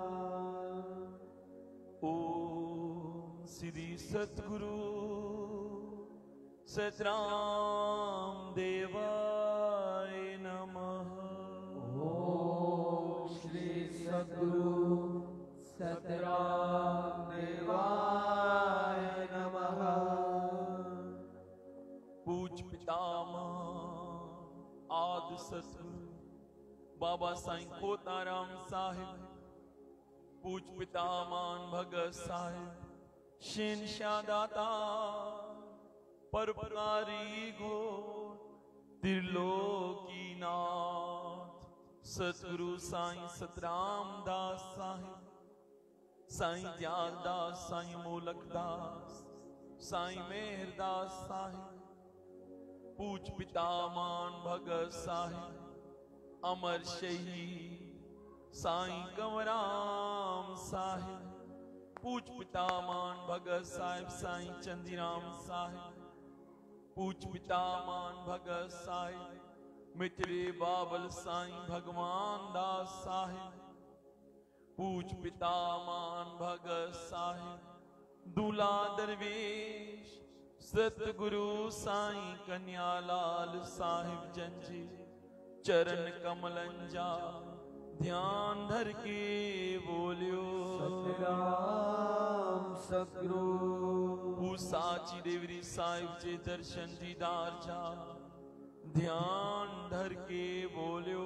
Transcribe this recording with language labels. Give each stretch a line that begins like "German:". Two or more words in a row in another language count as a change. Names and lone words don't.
Sanskrit: ओम श्री सतगुरु सतराम देवाय नमः। ओम श्री सतगुरु सतराम देवाय नमः।
Sindhi: पूज पितामह आदि सतगुरु बाबा साईं खोताराम साहिब, पूज पितामह भगत साहिब शेनशाह दाता परोपकारी गो त्रिलोकीनाथ सतगुरु साईं सतराम दास साहिब, साईं दयालदास, साईं मोलकदास, साईं मेहरदास साहिब, पूज पितामह भगत साहिब अमर शहीद साईं कंवराम साहिब, पूज पितामह भगत साहिब साईं चंदीराम साहिब, पूज पितामह भगत साहिब मित्रे बाबल साईं भगवान दास साहिब, पूज पितामह भगत साहिब दूल्हा दरवेश सतगुरु साईं कन्यालाल साहिब जंजी, चरण कमलंजा ध्यान धर के बोलियो सतराम सतगुरु। साची देवरी साहिब जे दर्शन दीदार जा ध्यान धर के बोलियो